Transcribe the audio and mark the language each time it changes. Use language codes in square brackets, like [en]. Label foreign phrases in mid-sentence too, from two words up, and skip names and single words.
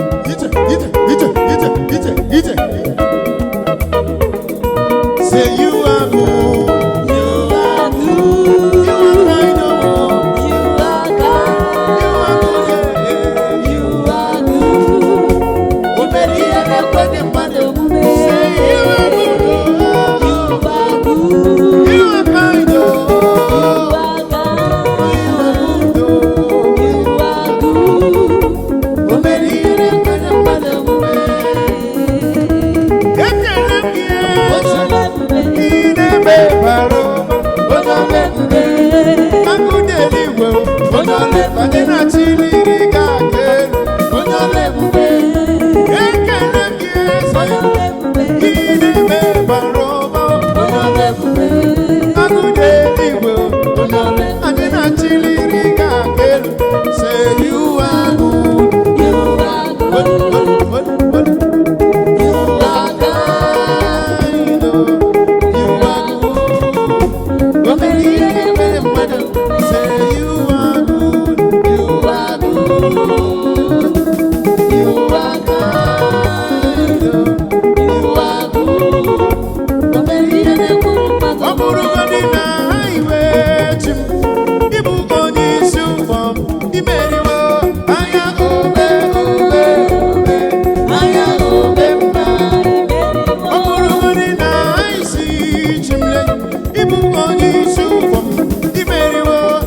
[ig] Ije, ije, ije, ije, ije, ije. [en] Say you are good. You are good. You are kind, oh. You are kind. You are good, yeah, yeah. You are good. [ig] O mere ihe na-ekweghị mmadụ. Omume. [en] Say you are good, oh. You are good. You are kind, oh. You are kind. You are good, oh. You are good. [ig] O mere ihe na-ekweghị mmadụ. Ekele m gị, Onye ọlụ ebube. ị na-eme bara ụba. Onye ọlụ ebube. Akụ dị eluigwe, onye ọlụ ebube, anyị na-achị n'iri ga aga elu. Onye ọlụ ebube. Ekele m gị, Onye ọlụ ebube. ị na-eme bara ụba. Onye ọlụ ebube. Akụ dị eluigwe, Onye ọlụ ebube. anyị na-achị n'iri ga aga elu. [en] Say you are good. You are good. Good, good, good, good. You are kind. You are kind, oh. You are good. Come and hear me, mother. Say you are good. You are good. You are kind, oh. You are good. [ig] O mere ihe na-ekwu mmadụ. Ọ bụrụgodị na ha iwe chi m, ị bụ onye isi ụgbọ m, ị meriwo. Agha obe, obe, obe, agha obe mma. Ọ bụrụgodị na ha isi chi m lee, ị bụ onye isi ụgbọ m, ị meriwo.